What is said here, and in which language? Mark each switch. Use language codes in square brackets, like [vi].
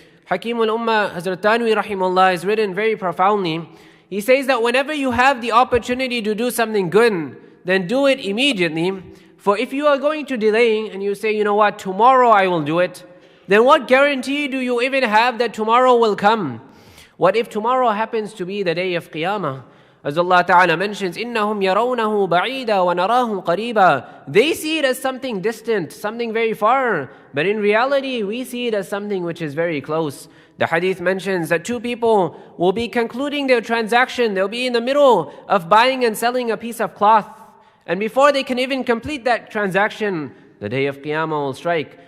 [en] Hakim al-Ummah Hazrat Tanwi rahimahullah has written very profoundly. He says that whenever you have the opportunity to do something good, then do it immediately. For if you are going to delay and you say, you know what, tomorrow I will do it, then what guarantee do you even have that tomorrow will come? What if tomorrow happens to be the day of Qiyamah? As Allah Ta'ala mentions, [ar] إِنَّهُمْ يَرَوْنَهُ بَعِيدًا وَنَرَاهُ قَرِيبًا. [en] They see it as something distant, something very far. But in reality, we see it as something which is very close. The hadith mentions that two people will be concluding their transaction. They'll be in the middle of buying and selling a piece of cloth. And before they can even complete that transaction, the day of Qiyamah will strike.